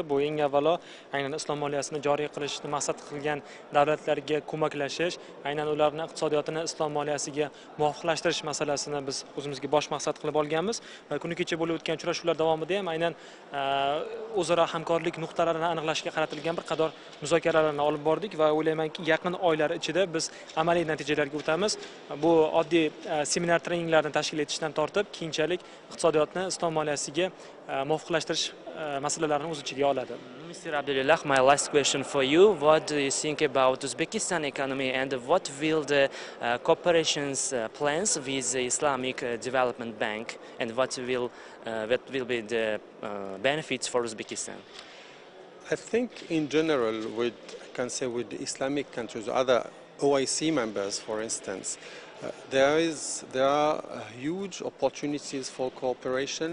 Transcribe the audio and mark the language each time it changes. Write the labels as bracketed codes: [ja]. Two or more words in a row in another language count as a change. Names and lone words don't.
[uz] Bu eng avvalo aynan islom moliyasini joriy qilishni maqsad qilgan davlatlarga ko'maklashish, aynan ularning iqtisodiyotini islom moliyasiga muvofiqlashtirish masalasini biz o'zimizga bosh maqsad qilib olganmiz va kuni kecha bo'lib o'tgan uchrashuvlar davomida ham aynan o'zaro hamkorlik nuqtalarini aniqlashga qaratilgan bir qator muzokaralarni olib bordik va o'ylaymanki, yaqin oylar ichida biz amaliy natijalarga o'tamiz. Bu oddiy seminar treninglarni tashkil etishdan tortib, keyinchalik iqtisodiyotni islom moliyasiga muvofiqlashtirish masalalarini o'z ichiga oladi. [en] Mr. Abdullah, my last question for you. What do you think about Uzbekistan economy and what will the cooperation's plans with the Islamic Development Bank and what will be the benefits for Uzbekistan? I think in general, I can say with the Islamic countries, other OIC members, for instance, there are huge opportunities for cooperation.